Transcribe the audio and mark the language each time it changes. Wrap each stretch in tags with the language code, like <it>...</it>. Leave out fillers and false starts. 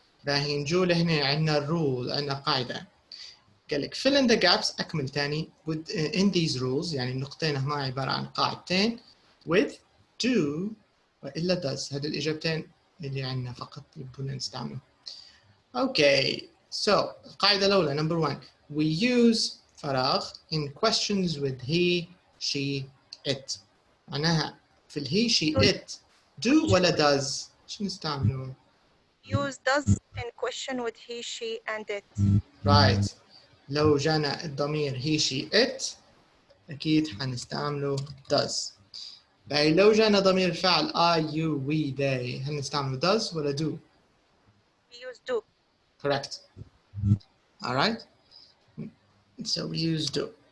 <ar>باهي نجول هنا عنا الرول، عنا قاعدة. قال لك</ar> <en>fill in the gaps،</en> <ar>أكمل تاني</ar> <en>with in these rules،</en> <ar>يعني النقطتين هما عبارة عن قاعدتين</ar> <en>with do</en> <ar>وإلا does. هذه الإجابتين اللي عنا فقط يبون نستعملهم.</ar> <en>Okay. So</en> <ar>القاعدة الأولى</ar> <en>number 1 we use فراغ in questions with he, she, it.</en> <ar>معناها في</ar> <en>he, she, it do</en> <ar>ولا does؟ شو نستعملوا؟</ar> <en>Use does in question with he, she and it. Right.</en> <ar>لو جانا الضمير</ar> <en>he, she, it</en> <ar>أكيد حنستعمله does. باهي لو جانا ضمير الفعل</ar> <en>I, you, we, they</en> <ar>هل نستعمل does ولا do؟</ar> <en>We use do. Correct. Alright. So we use do.</en>